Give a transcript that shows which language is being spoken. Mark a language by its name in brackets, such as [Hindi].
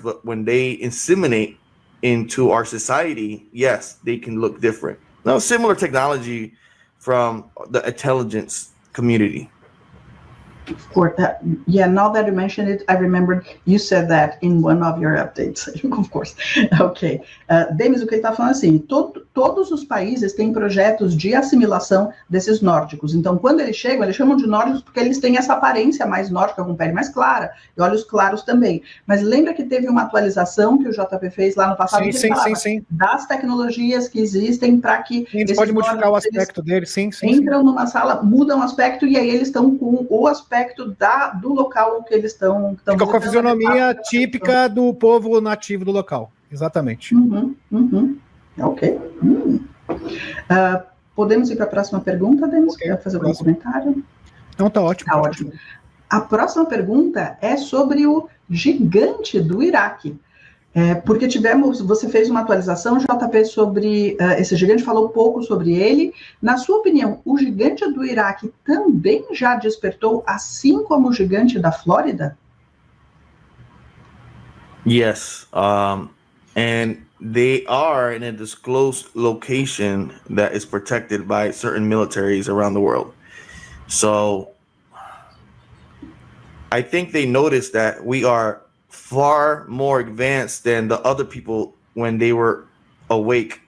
[English] But when they inseminate into our society, yes, they can look different. Now, similar technology from the intelligence community. Of course, now that you mentioned it, I remembered you said that in one of your updates, of course. Ok. [Portuguese] Demis, o que ele está falando assim, todos os países têm projetos de assimilação desses nórdicos. Então, quando eles chegam, eles chamam de nórdicos porque eles têm essa aparência mais nórdica, com pele mais clara, e olhos claros também. Mas lembra que teve uma atualização que o JP fez lá no passado, sim. Das tecnologias que existem para que... Eles podem modificar o aspecto deles, sim. Entram numa sala, mudam o aspecto, e aí eles estão com o aspecto do local que eles estão... Fica com a fisionomia típica do povo nativo do local. Exatamente. Ok. Podemos ir para a próxima pergunta, Denis? Okay. Quer fazer algum comentário? Não, tá ótimo. Tá ótimo. A próxima pergunta é sobre o gigante do Iraque. Porque você fez uma atualização, JP, sobre esse gigante, falou pouco sobre ele. Na sua opinião, o gigante do Iraque também já despertou, assim como o gigante da Flórida? [English] Yes, and they are in a disclosed location that is protected by certain militaries around the world. So I think they noticed that we are far more advanced than the other people when they were awake.